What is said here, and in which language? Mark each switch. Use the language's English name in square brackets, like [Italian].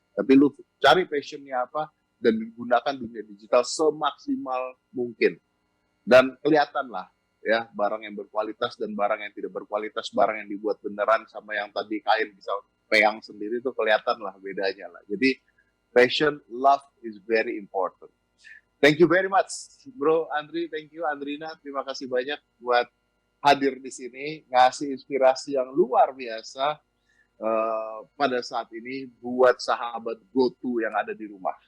[Indonesian] Tapi lu cari passionnya apa dan gunakan dunia digital semaksimal mungkin. Dan kelihatan lah ya barang yang berkualitas dan barang yang tidak berkualitas, barang yang dibuat beneran sama yang tadi kain bisa peyang sendiri, itu kelihatan lah bedanya lah. Jadi [English] passion, love is very important. Thank you very much, Bro Andri. Thank you, Andrina. [Indonesian] Terima kasih banyak buat hadir di sini, ngasih inspirasi yang luar biasa pada saat ini buat sahabat GoTo yang ada di rumah.